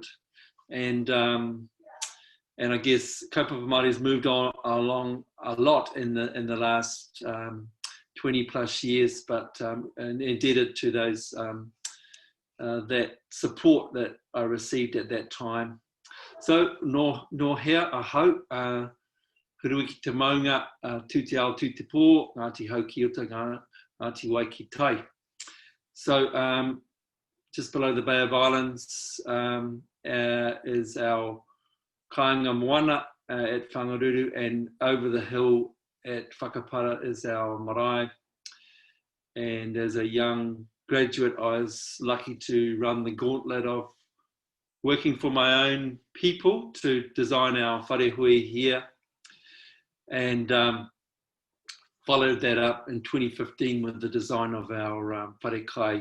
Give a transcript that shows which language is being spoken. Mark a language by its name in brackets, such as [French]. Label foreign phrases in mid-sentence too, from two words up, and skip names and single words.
[English] And I guess [Māori] Kaupapa Māori [English] has moved on along a lot in the last 20 plus years, but and indebted to those that support that I received at that time. [Māori] So no hea ahau, hurui ki te maunga, tū te ao tū te pō, Ngāti Hau ki ota Ngāti Wai ki tai. [English] So just below the Bay of Islands is our [Māori] kāinga moana [English] at Whangaru, and over the hill at Whakapara is our Marae. And as a young graduate, I was lucky to run the gauntlet of working for my own people to design our wharehui here, and followed that up in 2015 with the design of our wharekai.